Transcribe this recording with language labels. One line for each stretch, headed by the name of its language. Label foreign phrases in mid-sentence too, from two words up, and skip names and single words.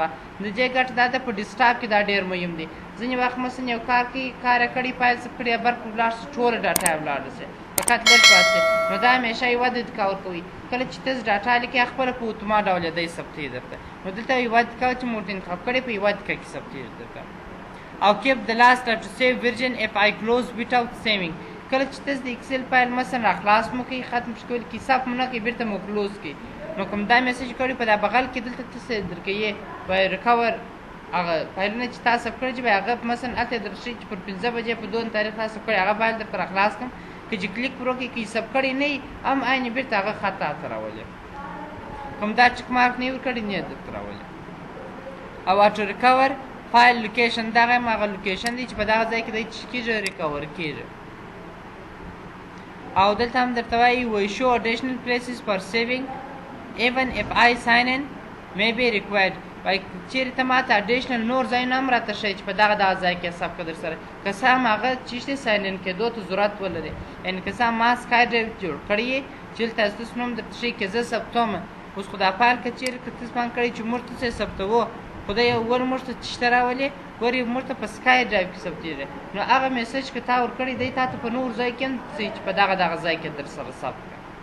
Pashto: د دې ګټه دا ده په ډیسکټاپ کې دا ډېر مهم دی. ځینې وخت مثلا یو کار کوي کار یې کړي فایل ثبت کړي برق ولاړ شي ټوله ډاټا یې ولاړه شي فقط لږ پاتې، نو دا همیشه 1 دقیقه ورکوي. کله چې تاسو ډاټا لیکئ خپله په اتومات ډول یې دی ثبتېږي درته، نو دلته 1 دقیقه چې مو ورته انتخاب کړی په 1 دقیقه کې ثبتېږي درته.
English: او keep the last to save version if I close without saving.
Pashto: کله چې تاسو د اکسل فایل مثلا راخلاص مو کوئ ختم شي کوئ کې صف مو نه کوئ بیرته مو کلوز کړئ، نو کوم دا میسج کړی په دا بغل کې دلته تاسو درکوي په ریکور هغه فایلونه چې تاسو ثبت کړي چې به هغه مثلا هلته درشي چې پر 15 بجې په 2 تاریخ تاسو ثبت کړي هغه فایل درته راخلاص کړم. که چې کلیک پر وکړئ که یې ثبت کړی نه وي هم عین بیرته هغه خطا ته راولي. کوم دا چک مارک نه یې ورکړی نه یې درته راولي. او
English: auto recover file location
Pashto: دغه هم هغه لوکیشن دی چې په دغه ځای کې دی چې کېږي ریکور کېږي. او دلته هم درته وایي وایي
English: show additional places for saving even if I sign in may be required.
Pashto: وایي چېرې ته ماته اډیشنل نور ځایونه هم راته ښیي چې په دغه ځای کې ثبت کړه درسره. که څه هم هغه چې ساین ان کېدو ته ضرورت ولري، یعنې که څه هم ما سکای ډرایو جوړ کړی یې چې دلته ستاسو نوم درته ښیي که زه ثبتوم. اوس خو دا فایل که چېرې که تاسو پام کړی چې موږ تاسو یې ثبتوو خو دی ور موږ ته چې شته راولي ور یې موږ ته په سکای ډرایو کې ثبتېږي، نو هغه میسج که تا ورکړی دی تا ته په نور ځای کې هم څه چې په دغه ځای کې در سره ثبت کړه.